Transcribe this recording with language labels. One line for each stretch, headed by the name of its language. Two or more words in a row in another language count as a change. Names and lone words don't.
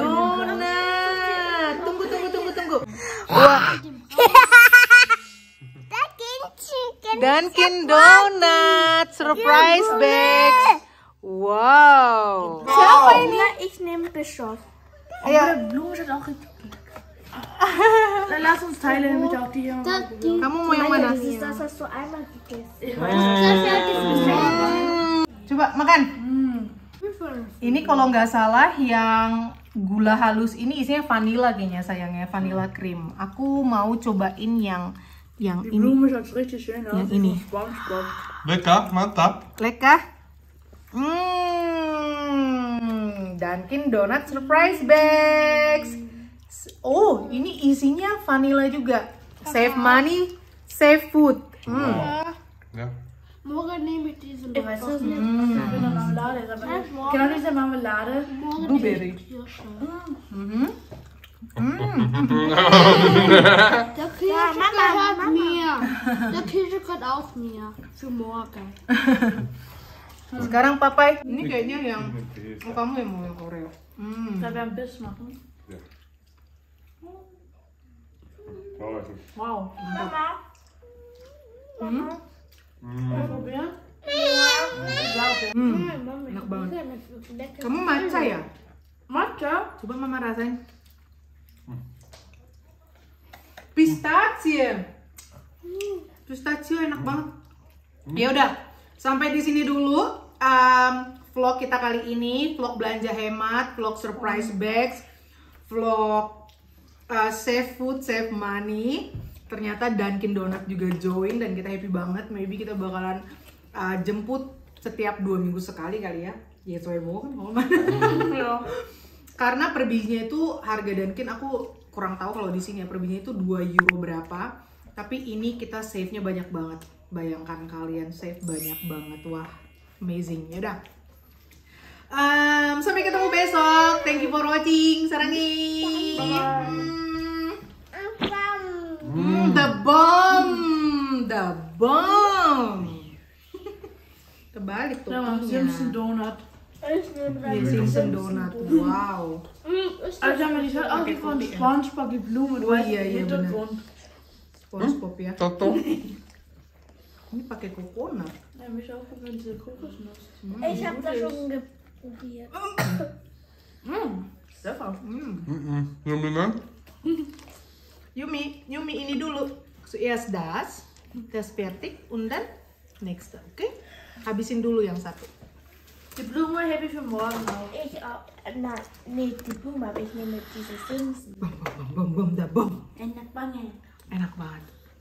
Indonesian: donat. Tunggu. Wah, Dunkin Donut
English: surprise bags. Wow.
Indonesian: Siapa ini?
German: Ich nehme Bischof. Oh, der Blumen schaut auch richtig gut. Dann lass uns teilen, damit auch die hier.
Indonesian: Kamu mau yang mana?
German: Das hast du einmal gegessen. Ich weiß.
Indonesian: Coba makan. Ini kalau nggak salah yang gula halus ini isinya vanilla kayaknya sayangnya,
English: vanilla cream.
Indonesian: Aku mau cobain yang
German: Die
Indonesian: ini.
German: Blume schaut richtig schön aus.
Indonesian: Yang ini. SpongeBob. Lecker, mantap. Lekkah?
English: Dunkin Donut surprise bags.
Indonesian: Oh, ini isinya vanilla juga.
English: Save money, save food.
German: Ja. Morgen nehme ich diesen Ich weiß es nicht. Ich bin noch Marmelade. Ist aber genau diese Marmelade. Blueberry. Der Käse gehört mir. Der Käse gehört auch mir. Für morgen.
Indonesian: Sekarang papai. Ini kayaknya yang kamu yang mau yang Oreo.
German: Da wir ein Biss machen. Ja. Wow. Mal probieren?
Indonesian: Enak banget. Kamu matcha ya? Matcha? Coba mama rasain. Pistachio. Pistachio enak banget. Ya udah, sampai di sini dulu vlog vlog kita kali ini, vlog belanja hemat, vlog
English: surprise bags,
Indonesian: vlog
English: save food, save money.
Indonesian: Ternyata Dunkin Donut juga join dan kita happy banget. Maybe kita bakalan jemput setiap 2 minggu sekali kali ya. Ya soalnya mau kan mau mana. Karena per bijinya itu harga Dunkin aku kurang tahu kalau di sini ya, per bijinya itu 2 euro berapa. Tapi ini kita save-nya banyak banget. Bayangkan kalian save banyak banget. Wah, amazing. Ya udah. Sampai ketemu besok.
English: Thank you for watching. Sarangi. The bomb.
Indonesian: Kebalik tuh. Simpson Donut. Iya, Simpson Donut. Wow.
German: Also haben wir die Stadt auch von SpongeBob die Blume.
Indonesian: Oh iya benar.
German: Hintergrund.
Indonesian: SpongeBob ya. Toto. Ini pakai coconut.
German: Ja, mich auch von diese Kokosnuss. Ich habe das schon probiert. Stefan.
Indonesian: Yummy, ne? Yumi ini dulu.
German: Zuerst das fertig und dann nächste, okay?
Indonesian: Habisin dulu yang satu.
German: Die Blume hebe ich für morgen auf. Ich auch. Nein, nicht die Blume, aber ich nehme diese Simpson. Bom, da bom.
Indonesian: Enak banget. Enak banget.